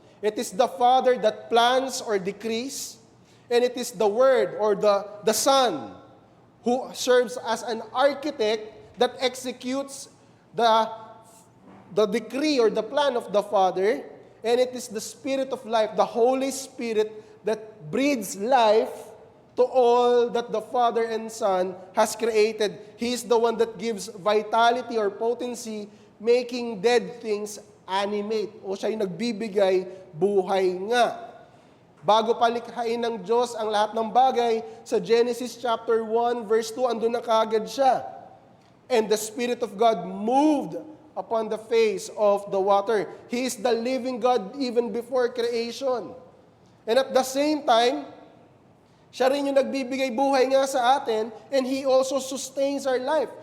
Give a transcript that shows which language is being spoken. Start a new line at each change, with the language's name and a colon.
English: It is the Father that plans or decrees, and it is the Word or the Son who serves as an architect that executes the decree or the plan of the Father, and it is the Spirit of life, the Holy Spirit, that breathes life to all that the Father and Son has created. He is the one that gives vitality or potency, making dead things animate.
Filipino: O siya yung nagbibigay buhay nga. Bago palikhain ng Diyos ang lahat ng bagay, sa Genesis chapter 1, verse 2, andun na kaagad siya.
English: And the Spirit of God moved upon the face of the water. He is the living God even before creation. And at the same time,
Filipino: siya rin yung nagbibigay buhay nga sa atin,
English: and He also sustains our life.